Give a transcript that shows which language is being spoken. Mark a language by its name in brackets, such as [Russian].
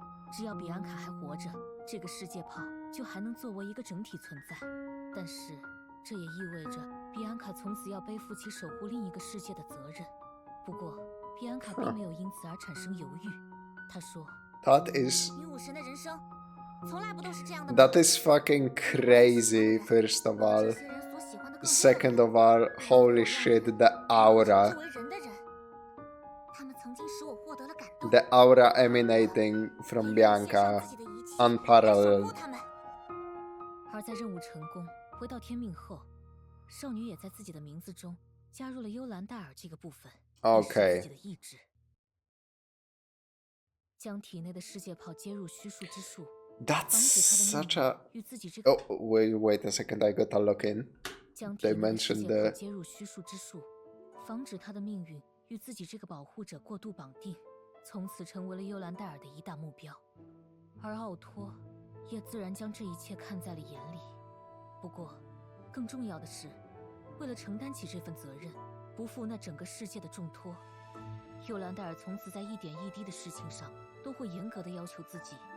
[Chinese] 只要比安卡还活着，这个世界炮就还能作为一个整体存在。但是这也意味着比安卡从此要背负起守护另一个世界的责任。不过比安卡并没有因此而产生犹豫，他说 [English] ：“That is [Chinese] 女武神的人生。” [English] That is fucking crazy, first of all. Second of all, holy shit, the aura. [Chinese] 他们曾经使我获得了感 [English] The aura emanating from Bianca, unparalleled. [Chinese] 而在任务成功回到天命后，少女也在自己的名字中加入了幽兰戴尔这个部分，以示自己的意志，将体内的世界炮接入虚数之术， [English] That's such a... Oh, wait a second, I gotta look in. They mentioned the... [Chinese] 接入虚数之术，防止他的命运与自己这个保护者过度绑定，从此成为了幽兰戴尔的一大目标。而奥托也自然将这一切看在了眼里。不过，更重要的是，为了承担起这份责任，不负那整个世界的重托，幽兰戴尔从此在一点一滴的事情上都会严格的要求自己。